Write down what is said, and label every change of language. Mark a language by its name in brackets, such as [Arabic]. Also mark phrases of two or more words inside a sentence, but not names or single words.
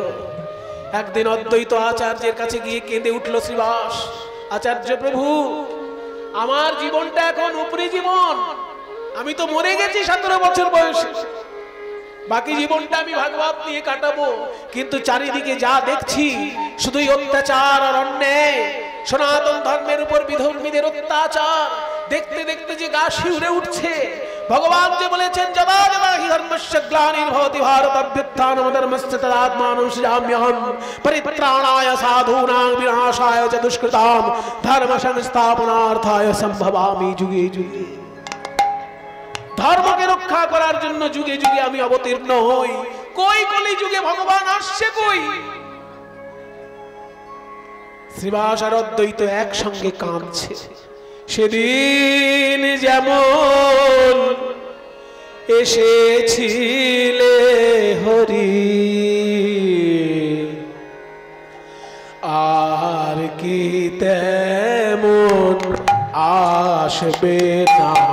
[Bangla] একদিন অদ্বৈত আচার্যের কাছে গিয়ে কেঁদে উঠল শ্রীবাস, আচার্য প্রভু, আমার জীবনটা এখন উপরি জীবন, আমি তো মরে গেছি 17 বছর বয়সে, বাকি জীবনটা আমি ভাগবত নিয়ে কাটাবো, কিন্তু চারিদিকে যা দেখছি শুধুই অত্যাচার আর অন্যায়, সনাতন ধর্মের উপর বিধর্মীদের অত্যাচার। দেখতে দেখতে যে গা শিউরে উঠছে, ভগবান যে বলেছেন [Sanskrit] যদা যদা হি ধর্মস্য গ্লানির্ভবতি ভারতভ্যুত্থানম ধর্মস্য তদাত্মানং সৃজাম্যহম পরিত্রাণায় সাধূনাং বিনাশায় চ দুষ্কৃতাম ধর্ম সংস্থাপনার্থায় সম্ভবামি যুগে যুগে। [Bangla] ধর্মকে রক্ষা করার জন্য যুগে যুগে আমি অবতীর্ণ হই। কই কলি যুগে ভগবান আসছে কই? শ্রীবাস আর অদ্বৈত একসঙ্গে কাঁদছে। সেদিন যেমন এসেছিলে হরি আর কি তেমন আসবে না।